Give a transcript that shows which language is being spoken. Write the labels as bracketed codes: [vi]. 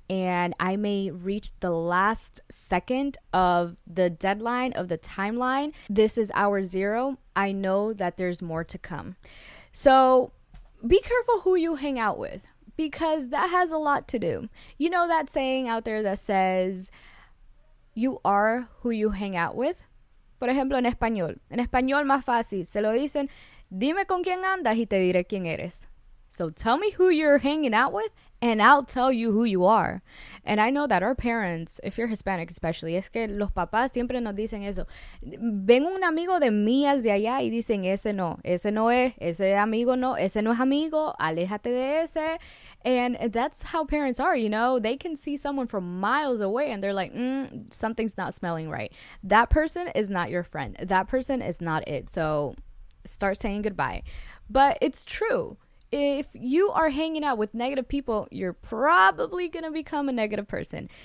[en] And I may reach the last second of the deadline, of the timeline. This is hour 0. I know that there's more to come. So be careful who you hang out with, because that has a lot to do. You know that saying out there that says, you are who you hang out with? [es] Por ejemplo, en español más fácil, se lo dicen, dime con quién andas y te diré quién eres. [en] So tell me who you're hanging out with, and I'll tell you who you are. And I know that our parents, if you're Hispanic especially, [es] es que los papás siempre nos dicen eso. Ven un amigo de mías de allá y dicen, ese no es, ese amigo no, ese no es amigo, aléjate de ese. [en] And that's how parents are, you know. They can see someone from miles away and they're like, something's not smelling right. That person is not your friend. That person is not it. So start saying goodbye. But it's true. If you are hanging out with negative people, you're probably going to become a negative person.